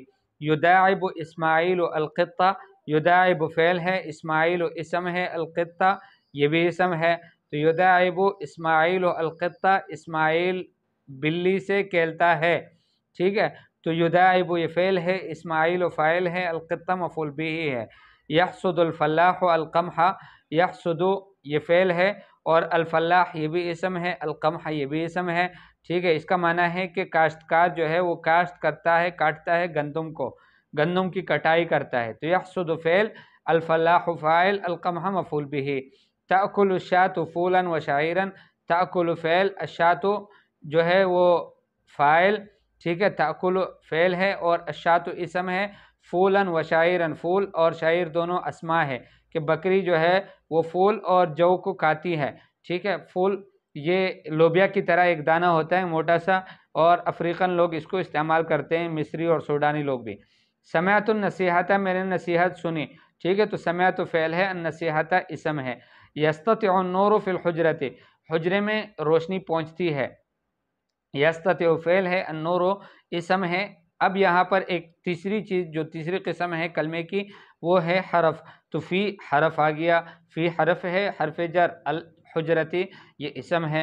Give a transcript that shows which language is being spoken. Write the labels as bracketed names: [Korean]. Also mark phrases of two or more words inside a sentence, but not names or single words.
[Arabic] يداعب إسماعيل القطة, [Urdu] یداعب فعل ہے، اسماعیل اسم ہے، القطہ یہ بھی اسم ہے. तो [Arabic] يداعب إسماعيل القطة, [Urdu] اسماعیل بلی سے کھیلتا ہے، ٹھیک ہے. تو یداعبو یہ فعل ہے، اسماعیل فاعل ہے، القطہ مفعول بہ ہے. [Arabic] يحصد الفلاح القمح, [Urdu] یحصد یہ فعل ہے اور الفلاح یہ بھی اسم ہے، القمح یہ بھی اسم ہے، ٹھیک ہے. اس کا معنی ہے کہ کاشتکار جو ہے وہ کاشت کرتا ہے، کاٹتا ہے گندم کو، گندم کی کٹائی کرتا ہے. تو یحصد فعل، الفلاح فاعل، القمح مفعول بہ. [Arabic] تأكل شاة فولا وشعيرا, [Urdu] تأکل فعل، الشاۃ جو ہے وہ فاعل، ٹھیک ہے. تاکل فعل ہے اور الشاۃ اسم ہے. [Arabic] فولا وشعيرا, [Urdu] فول اور شعیر دونوں اسما ہے کہ بکری جو ہے وہ فول اور جو کو کھاتی ہے، ٹھیک ہے. فول یہ لوبیا کی طرح ایک دانہ ہوتا ہے موٹا سا، اور افریقن لوگ اس کو استعمال کرتے ہیں، مصری اور سوڈانی لوگ بھی. [Arabic] سمعت نصيحة, [Urdu] میں نے نصیحت سنی، ٹھیک ہے. تو سمعت فعل ہے، نصیحۃ اسم ہے. [Arabic] يسطع نور في الحجرة, [Urdu] حجرے میں روشنی پہنچتی ہے، یسطع فعل ہے، النور اسم ہے. اب یہاں پر ایک تیسری چیز جو تیسری قسم ہے کلمے کی وہ ہے حرف. تو فی حرف آ گیا، فی حرف ہے، حرف جر، الحجرۃ یہ اسم ہے.